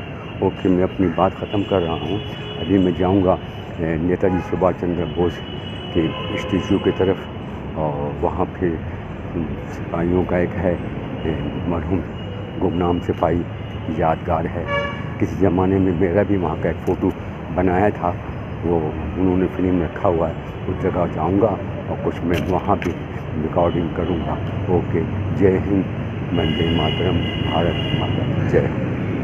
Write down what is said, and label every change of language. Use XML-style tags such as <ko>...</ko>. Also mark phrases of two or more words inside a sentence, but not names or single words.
<ur>اوکے، میں اپنی بات ختم کر رہا ہوں، ابھی میں جاؤں گا نیتا جی سبھاش چندر بوس کے اسٹیچو کی طرف، اور وہاں پھر سپاہیوں کا ایک ہے مرحوم گمنام سپاہی یادگار ہے، کسی زمانے میں میرا بھی وہاں کا ایک فوٹو بنایا تھا، وہ انہوں نے فریم رکھا ہوا ہے، اس جگہ جاؤں گا اور کچھ میں وہاں بھی ریکارڈنگ کروں گا۔ اوکے، جے ہند، وندے ماترم، بھارت ماتا، جے ہند۔</ur>